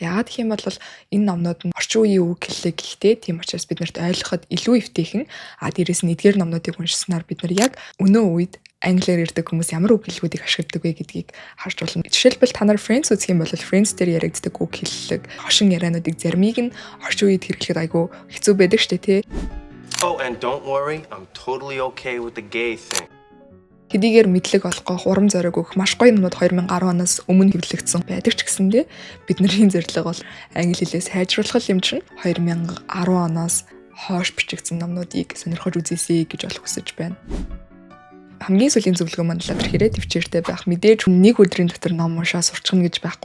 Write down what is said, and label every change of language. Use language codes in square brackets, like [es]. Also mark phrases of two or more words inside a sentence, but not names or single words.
[mn] Яагаад гэх юм бол энэ номнууд нь орчин үеийн үг хэллэг гэхдээ тийм учраас бид нарт ойлгоход илүү эвтэйхэн. Дээрээс нь эдгээр номнуудыг уншсанаар бид нар яг өнөө үед англиар ярьдаг хүмүүс ямар үг хэллгүүдийг ашигладаг вэ гэдгийг харж болно. Жишээлбэл та нар Friends үзэх юм бол Friends дээр яригддаг үг хэллэг, хошин яриануудыг заримыг нь орчин үед хэрэглэхэд айгүй хэцүү байдаг шүү дээ, тий. [en] Oh, and don't worry, I'm totally okay with the gay thing. [mn] Хэдийгээр мэдлэг олгох, урам зориг өгөх маш гоё юмнууд 2010 оноос өмнө хэвлэгдсэн байдаг ч гэсэндээ бидний зорилго бол англи хэлээ сайжруулах юм чинь 2010 оноос хойш бичигдсэн номнуудыг сонирхож үзээсэй гэж хүсэж байна. Хамгийн сүүлийн зөвлөгөө маань л тэрхээрээ төвчээртэй байх. Мэдээж нэг өдрийн дотор ном уншаа сурчихна гэж байхгүй.